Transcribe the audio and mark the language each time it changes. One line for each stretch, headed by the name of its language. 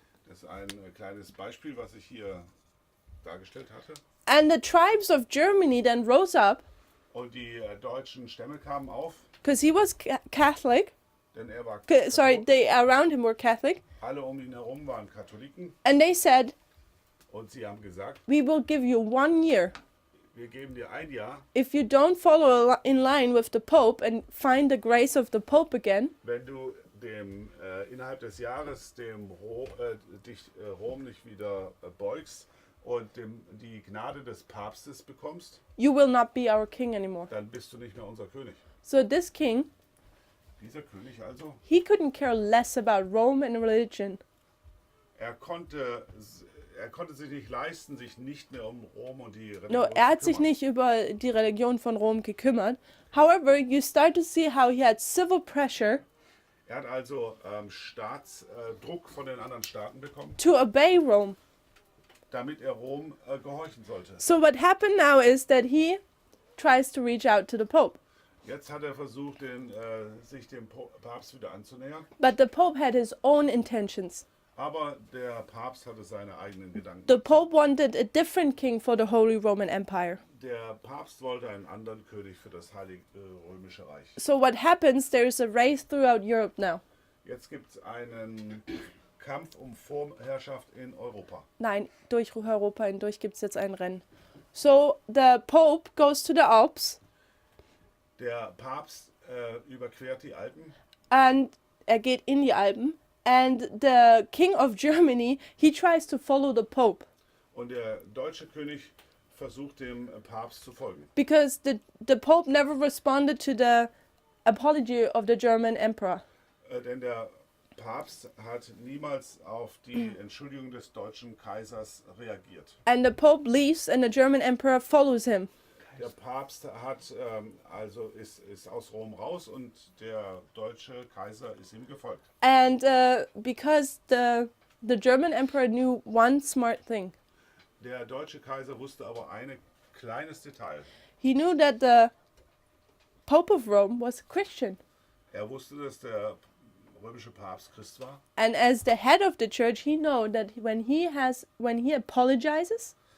German: Das ist ein kleines Beispiel, was ich hier dargestellt hatte.
English: And the tribes of Germany then rose up,
German: Und die deutschen Stämme kamen auf,
English: because he was Catholic.
German: denn er war
English: Sorry,
German: Katholik.
English: they around him were Catholic.
German: Alle um ihn herum waren Katholiken
English: And they said,
German: und sie haben gesagt,
English: we will give you 1 year.
German: wir geben dir ein Jahr,
English: If you don't follow in line with the Pope and find the grace of the Pope again,
German: wenn du dem innerhalb des Jahres dich Rom nicht wieder beugst und die Gnade des Papstes bekommst,
English: you will not be our king anymore.
German: dann bist du nicht mehr unser König.
English: So this king,
German: Dieser König also,
English: he couldn't care less about Rome and religion.
German: er konnte sich nicht leisten, sich nicht mehr um Rom und die Religion No, er hat zu sich kümmern. nicht über die Religion von Rom gekümmert.
English: However, you start to see how he had civil pressure
German: Er hat also Staatsdruck von den anderen Staaten bekommen,
English: to obey Rome.
German: damit er Rom gehorchen sollte.
English: So what happened now is that he tries to reach out to the Pope.
German: Jetzt hat er versucht, sich dem Papst wieder anzunähern,
English: But the Pope had his own intentions.
German: aber der Papst hatte seine eigenen Gedanken.
English: The Pope wanted a different king for the Holy Roman Empire.
German: Der Papst wollte einen anderen König für das Heilige Römische Reich.
English: So what happens, there is a race throughout Europe now.
German: Jetzt gibt es einen Kampf um Vorherrschaft in Europa. Nein, durch Europa hindurch gibt es jetzt ein Rennen.
English: So the Pope goes to the Alps
German: Der Papst überquert die Alpen and er geht in die Alpen.
English: And the King of Germany, he tries to follow the Pope
German: und der deutsche König versucht dem Papst zu folgen.
English: because the Pope never responded to the apology of the German Emperor.
German: Denn der Papst hat niemals auf die Entschuldigung des deutschen Kaisers reagiert.
English: And the Pope leaves and the German Emperor follows him.
German: Der Papst ist aus Rom raus und der deutsche Kaiser ist ihm gefolgt.
English: And because the German Emperor knew one smart thing.
German: Der deutsche Kaiser wusste aber eine kleines Detail.
English: He knew that the Pope of Rome was a Christian.
German: Er wusste, dass der römische Papst Christ war.
English: And as the head of the church, he know that when he apologizes,